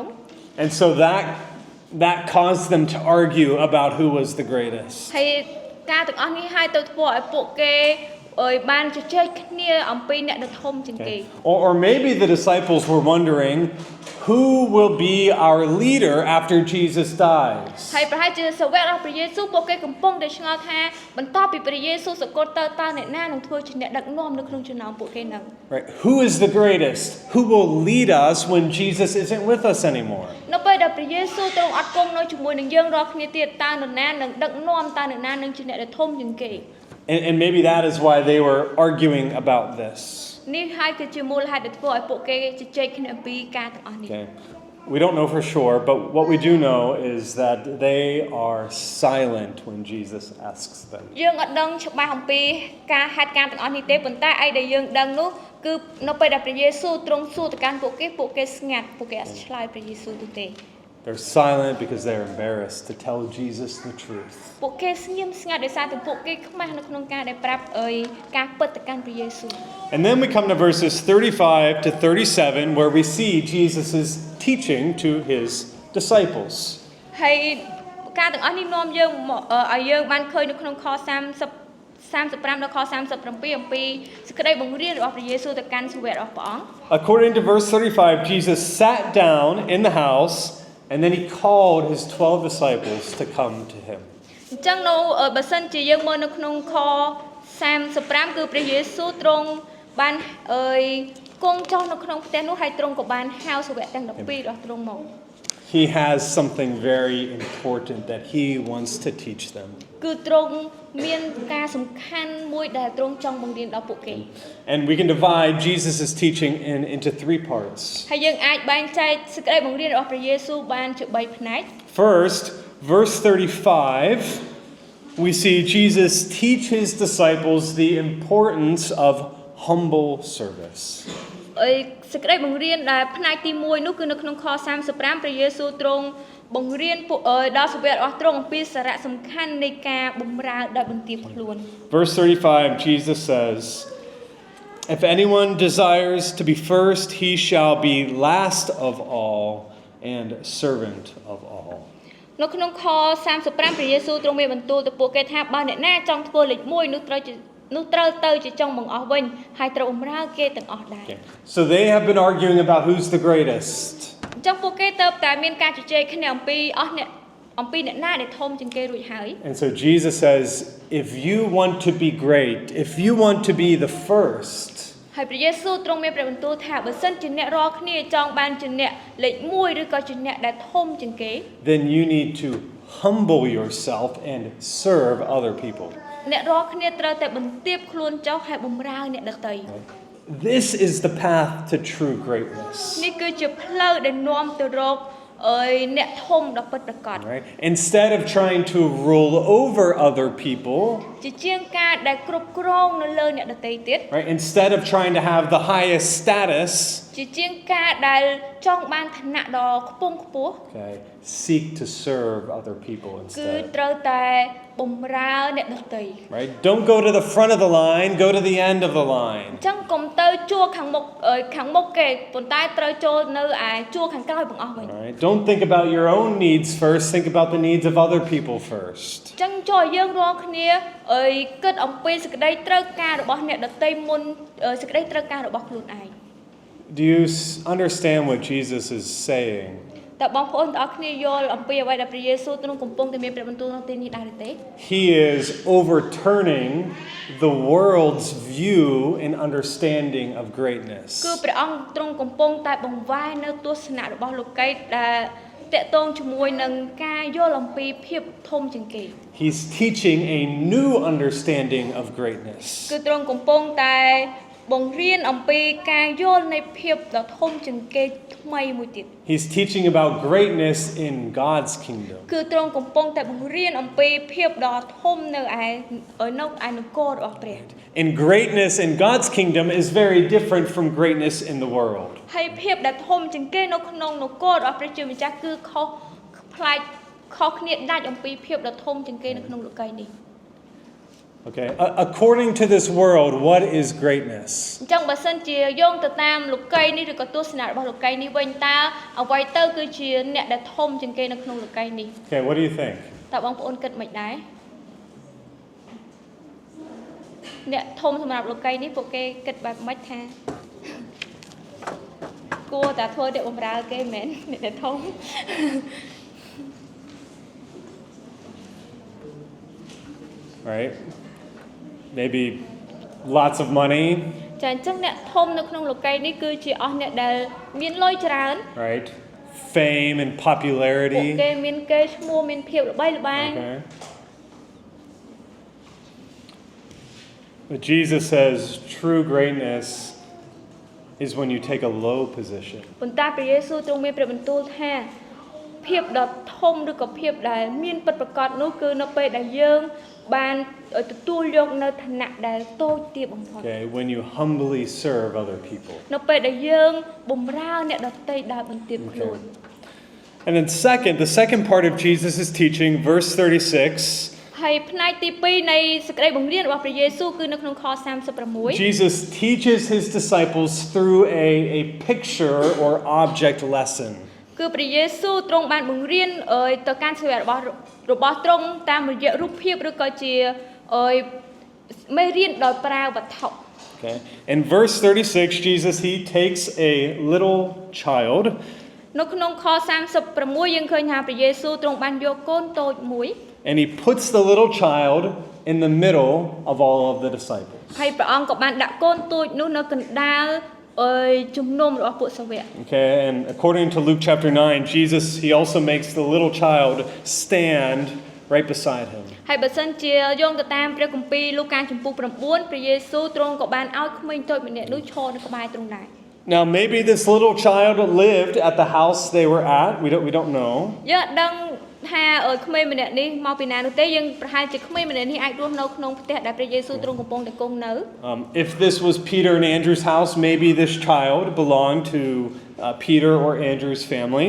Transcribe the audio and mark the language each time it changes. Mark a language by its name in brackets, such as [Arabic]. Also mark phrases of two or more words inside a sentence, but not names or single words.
[English] And so that caused them to argue about who was the greatest. [Khmer] ហើយការទាំងអស់នេះហើយទៅធ្វើឲ្យពួកគេបានជជែកគ្នាអំពីអ្នកដែលធំជាងគេ [English] Or maybe the disciples were wondering who will be our leader after Jesus dies. [Khmer] ហើយប្រហែលជាសាវករបស់ព្រះយេស៊ូវពួកគេកំពុងតែឆ្ងល់ថាបន្ទាប់ពីព្រះយេស៊ូវសគត់ទៅតើអ្នកណានឹងធ្វើជាអ្នកដឹកនាំនៅក្នុងចំណោមពួកគេនឹង [English] Right? Who is the greatest? Who will lead us when Jesus isn't with us anymore? [Khmer] នៅពេលដែលព្រះយេស៊ូវទ្រង់អត់គង់នៅជាមួយនឹងយើងរាល់គ្នាទៀតតើនរណានឹងដឹកនាំតើនរណានឹងជាអ្នកដែលធំជាងគេ [English] And maybe that is why they were arguing about this. [Khmer] នេះហើយគឺជាមូលហេតុដែលធ្វើឲ្យពួកគេជជែកគ្នាអំពីការទាំងអស់នេះ [English] Okay. We don't know for sure, but what we do know is that they are silent when Jesus asks them. [Khmer] យើងអត់ដឹងច្បាស់អំពីការហេតុការណ៍ទាំងអស់នេះទេប៉ុន្តែអីដែលយើងដឹងនោះគឺនៅពេលដែលព្រះយេស៊ូវទ្រង់សួរទៅកាន់ពួកគេស្ងាត់ពួកគេអត់ឆ្លើយព្រះយេស៊ូវទៅទេ [English] They're silent because they're embarrassed to tell Jesus the truth. [Khmer] ពួកគេស្ងៀមស្ងាត់ដោយសារតែពួកគេខ្មាស់នៅក្នុងការដែលប្រាប់ការពិតទៅកាន់ព្រះយេស៊ូវ [English] And then we come to verses 35 to 37 where we see Jesus' teaching to his disciples. [Khmer] ហើយការទាំងអស់នេះនាំយើងឲ្យយើងបានឃើញនៅក្នុងខ35ដល់ខ37អំពីសេចក្តីបង្រៀនរបស់ព្រះយេស៊ូវទៅកាន់សាវករបស់ព្រះអង្គ [English] According to verse 35, Jesus sat down in the house and then he called his 12 disciples to come to him. [Khmer] អញ្ចឹងនៅបើសិនជាយើងមើលនៅក្នុងខ35គឺព្រះយេស៊ូវទ្រង់បានគង់ចុះនៅក្នុងផ្ទះនោះហើយទ្រង់ក៏បានហៅសាវកទាំង12របស់ទ្រង់មក [English] He has something very important that he wants to teach them. [Khmer] គឺទ្រង់មានការសំខាន់មួយដែលទ្រង់ចង់បង្រៀនដល់ពួកគេ [English] And we can divide Jesus' teaching into 3 parts. [Khmer] ហើយយើងអាចបែងចែកសេចក្តីបង្រៀនរបស់ព្រះយេស៊ូវបានជា3ផ្នែក [English] First, verse 35, we see Jesus teach his disciples the importance of humble service. [Khmer] សេចក្តីបង្រៀនដែលផ្នែកទី1នោះគឺនៅក្នុងខ35ព្រះយេស៊ូវទ្រង់បង្រៀនដល់សាវករបស់ទ្រង់អំពីសារៈសំខាន់នៃការបម្រើដោយបន្ទាបខ្លួន [English] Verse 35, Jesus says, "If anyone desires to be first, he shall be last of all and servant of all." [Khmer] នៅក្នុងខ35ព្រះយេស៊ូវទ្រង់មានបន្ទូលទៅពួកគេថាបើអ្នកណាចង់ធ្វើលេខ1នោះត្រូវទៅជាចុងបង្អស់វិញហើយត្រូវបម្រើគេទាំងអស់ដែរ [English] So they have been arguing about who's the greatest. [Khmer] អញ្ចឹងពួកគេទៅតែមានការជជែកគ្នាអំពីអ្នកណាដែលធំជាងគេរួចហើយ [English] And so Jesus says, if you want to be great, if you want to be the first, [Khmer] ហើយព្រះយេស៊ូវទ្រង់មានព្រះបន្ទូលថាបើសិនជាអ្នករាល់គ្នាចង់បានជាអ្នកលេខ1ឬក៏ជាអ្នកដែលធំជាងគេ [English] then you need to humble yourself and serve other people. [Khmer] អ្នករាល់គ្នាត្រូវតែបន្ទាបខ្លួនចុះហើយបម្រើអ្នកដទៃ [English] This is the path to true greatness. [Khmer] នេះគឺជាផ្លូវដែលនាំទៅរកអ្នកធំដ៏ពិតប្រាកដ [English] Right? Instead of trying to rule over other people, [Khmer] ជាជាងការដែលគ្រប់គ្រងនៅលើអ្នកដទៃទៀត [English] right? Instead of trying to have the highest status, [Khmer] ជាជាងការដែលចង់បានឋានៈដ៏ខ្ពង់ខ្ពស់ [English] okay, seek to serve other people [Khmer] គឺ [English] instead. [Khmer] ត្រូវតែបម្រើអ្នកដទៃ [English] Right? Don't go to the front of the line, go to the end of the line. [Khmer] អញ្ចឹងកុំទៅជួរខាងមុខគេប៉ុន្តែត្រូវចូលនៅឯជួរខាងក្រោយបង្អស់វិញ [English] Right? Don't think about your own needs first, think about the needs of other people first. [Khmer] អញ្ចឹងចូលយើងរាល់គ្នាគិតអំពីសេចក្តីត្រូវការរបស់អ្នកដទៃមុនសេចក្តីត្រូវការរបស់ខ្លួនឯង [English] Do you understand what Jesus is saying? [Khmer] តើបងប្អូនទាំងអស់គ្នាយល់អំពីអ្វីដែលព្រះយេស៊ូវទ្រង់កំពុងតែមានព្រះបន្ទូលក្នុងទីនេះដែរទេ [English] He is overturning the world's view and understanding of greatness. [Khmer] គឺព្រះអង្គទ្រង់កំពុងតែបង្វែរនៅទស្សនៈរបស់លោកីដែលតាក់ទងជាមួយនឹងការយល់អំពីភាពធំជាងគេ [English] He's teaching a new understanding of greatness. [Khmer] គឺទ្រង់កំពុងតែបង្រៀនអំពីការយល់នៃភាពដ៏ធំជាងគេថ្មីមួយទៀត [English] He's teaching about greatness in God's kingdom. [Khmer] គឺទ្រង់កំពុងតែបង្រៀនអំពីភាពដ៏ធំនៅឯនគររបស់ព្រះ [English] And greatness in God's kingdom is very different from greatness in the world. [Khmer] ហើយភាពដែលធំជាងគេនៅក្នុងនគររបស់ព្រះជាម្ចាស់គឺខុសគ្នាដាច់អំពីភាពដ៏ធំជាងគេនៅក្នុងលោកីនេះ [English] Okay, according to this world, what is greatness? [Khmer] អញ្ចឹងបើសិនជាយោងទៅតាមលោកីនេះឬក៏ទស្សនៈរបស់លោកីនេះវិញតើអ្វីទៅគឺជាអ្នកដែលធំជាងគេនៅក្នុងលោកីនេះ [English] Okay, what do you think? [Khmer] តើបងប្អូនគិតមិនដែរអ្នកធំសម្រាប់លោកីនេះពួកគេគិតបែបម៉េចថាគួរតែធ្វើអ្នកបម្រើគេមែនអ្នកដែលធំ [English] Right? Maybe lots of money. [Khmer] ចាអញ្ចឹងអ្នកធំនៅក្នុងលោកីនេះគឺជាអស់អ្នកដែលមានលុយច្រើន [English] Right? Fame and [Khmer] ពួក [English] popularity. [Khmer] គេមានកេរ្តិ៍ឈ្មោះមានភាពល្បីល្បាញ [English] Okay. But Jesus says true greatness is when you take a low position. [Khmer] ប៉ុន្តែព្រះយេស៊ូវទ្រង់មានព្រះបន្ទូលថាភាពដ៏ធំឬក៏ភាពដែលមានពិតប្រាកដនោះគឺនៅពេលដែលយើងបានទទួលយកនៅឋានៈដែលតូចទាបបំផុត [English] Okay, when you humbly serve other people. [Khmer] នៅពេលដែលយើងបម្រើអ្នកដទៃដោយបន្ទាបខ្លួន [English] And then the second part of Jesus' teaching, verse 36, [Khmer] ហើយផ្នែកទី2នៃសេចក្តីបង្រៀនរបស់ព្រះយេស៊ូវគឺនៅក្នុងខ36 [English] Jesus teaches his disciples through a picture or object lesson. [Khmer] គឺព្រះយេស៊ូវទ្រង់បានបង្រៀនទៅកាន់សាវករបស់ទ្រង់តាមរយៈរូបភាពឬក៏ជាមេរៀនដោយប្រើវត្ថុ [English] Okay. In verse 36, Jesus, he takes a little child. [Khmer] នៅក្នុងខ36យើងឃើញថាព្រះយេស៊ូវទ្រង់បានយកកូនតូចមួយ [English] And he puts the little child in the middle of all of the disciples. [Khmer] ហើយព្រះអង្គក៏បានដាក់កូនតូចនោះនៅកណ្ដាលជំនុំរបស់ពួកសាវក [English] Okay, and according to Luke chapter 9, Jesus, he also makes the little child stand right beside him. [Khmer] ហើយបើសិនជាយោងទៅតាមព្រះគម្ពីរលូកាចំពោះ9ព្រះយេស៊ូវទ្រង់ក៏បានឲ្យក្មេងតូចម្នាក់នោះឈរនៅក្បែរទ្រង់ដែរ [English] Now maybe this little child lived at the house they were at. We don't know. [Khmer] យើងដឹងថាក្មេងម្នាក់នេះមកពីណានោះទេយើងប្រហែលជាក្មេងម្នាក់នេះអាចរស់នៅក្នុងផ្ទះដែលព្រះយេស៊ូវទ្រង់កំពុងតែគង់នៅ [English] If this was Peter and Andrew's house, maybe this child belonged to Peter or Andrew's family.